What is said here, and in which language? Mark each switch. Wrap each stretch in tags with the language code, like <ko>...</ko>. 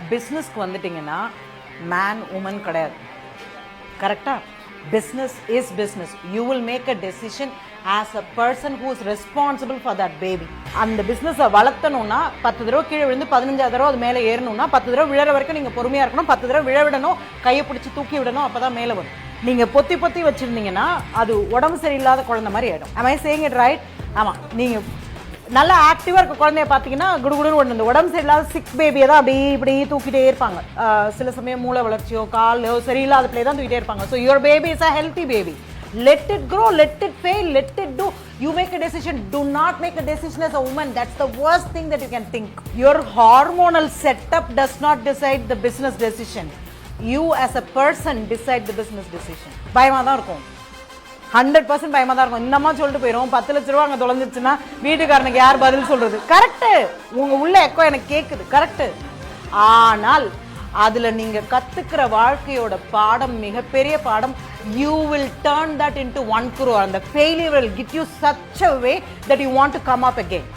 <ta>பிஸ்னஸ்க்கு வந்துட்டிங்கன்னா man woman கிடையாது, கரெக்டாக?</ta> <en>business is business. You will make a decision as a person who is responsible for that baby.</en> <ta>அந்த பிஸ்னஸை வளர்த்தணும்னா 10 தடவை கீழே விழுந்து 15 தடவை அது மேலே ஏறணும்னா 10 தடவை விழற வரைக்கும் நீங்கள் பொறுமையாக இருக்கணும். 10 தடவை விழ விடணும், கையை பிடிச்சி தூக்கி விடணும், அப்போ தான் மேலே வரும். நீங்கள் பொத்தி பொத்தி வச்சுருந்தீங்கன்னா அது உடம்பு சரியில்லாத குழந்தை மாதிரி ஆகிடும்.</ta> <en>am I saying it right?</en> <ta>ஆமாம், நீங்கள் நல்லா ஆக்டிவாக இருக்க குழந்தைய பார்த்தீங்கன்னா குடுகுடுன்னு ஒன்று, இந்த உடம்பு சரியில்லாத சிக் பேபியை தான் அப்படி இப்படி தூக்கிட்டே இருப்பாங்க. சில சமயம் மூளை வளர்ச்சியோ காலோ சரியில்லாத பிள்ளை தான் தூக்கிட்டே இருப்பாங்க.</ta> <en>So your baby is a healthy baby. Let it grow, let it fail, let it do. You make a decision. Do not make a decision as a woman. That's the worst thing that you can think. Your hormonal setup does not decide the business decision. You as a person decide the business decision.</en> <ta>பயமாக தான் இருக்கும், 100% பயமாக தான் இருக்கும். இந்த அம்மா சொல்லிட்டு போயிடும் 10 லட்ச ரூபா அங்கே தொலைஞ்சிருச்சுன்னா வீட்டுக்காரனுக்கு யார் பதில் சொல்கிறது? கரெக்டு, உங்கள் உள்ள எக்கோ எனக்கு கேட்குது, கரெக்டு. ஆனால் அதில் நீங்கள் கற்றுக்கிற வாழ்க்கையோட பாடம் மிகப்பெரிய பாடம்.</ta> <en>You will turn that into 1 crore. அந்த failure will get you such a way that you want to come up again.</en>